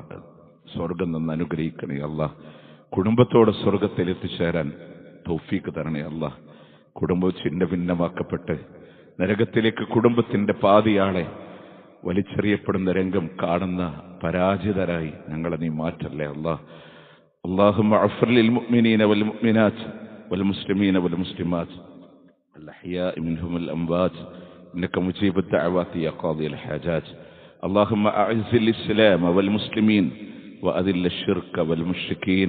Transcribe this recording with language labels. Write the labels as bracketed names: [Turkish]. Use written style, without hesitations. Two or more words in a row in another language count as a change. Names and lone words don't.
[Malayalam] സ്വർഗം നിന്ന് അനുഗ്രഹിക്കണേ അള്ളാഹ്. കുടുംബത്തോടെ സ്വർഗത്തിൽ എത്തിച്ചേരാൻ തൗഫീക്ക് തരണേ അള്ളാഹ്. കുടുംബം ചിന്ന ഭിന്നമാക്കപ്പെട്ട് നരകത്തിലേക്ക് കുടുംബത്തിന്റെ പാതിയാളെ വലിച്ചെറിയപ്പെടുന്ന രംഗം കാണുന്ന പരാജിതരായി ഞങ്ങളെ നീ മാറ്റല്ലേ അള്ളാഹ്. [Arabic] اللهم اغفر للمؤمنين والمؤمنات والمسلمين والمسلمات الأحياء منهم الأموات إنك مجيب الدعوات يا قاضي الحاجات. اللهم أعز الإسلام والمسلمين وأذل الشرك والمشركين.